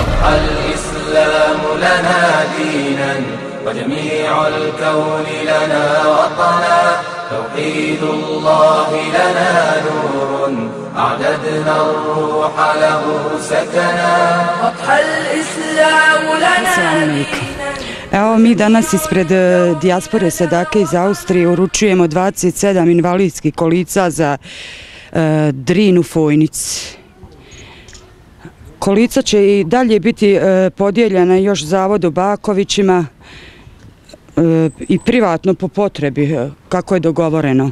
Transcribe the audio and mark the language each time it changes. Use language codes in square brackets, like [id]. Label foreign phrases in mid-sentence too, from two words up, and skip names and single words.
[ar] الإسلام لنا دينا وجميع الكون لنا وطنا توحيد الله لنا نور أعددنا الروح له سكنا أضحى الإسلام لنا دينا. [bs] Evo mi danas ispred dijaspore Sadake iz Austrije uručujemo 27 invalidskih kolica za Drin u Fojnici. Kolica će i dalje biti podijeljena još Zavodu Bakovićima i privatno po potrebi, kako je dogovoreno.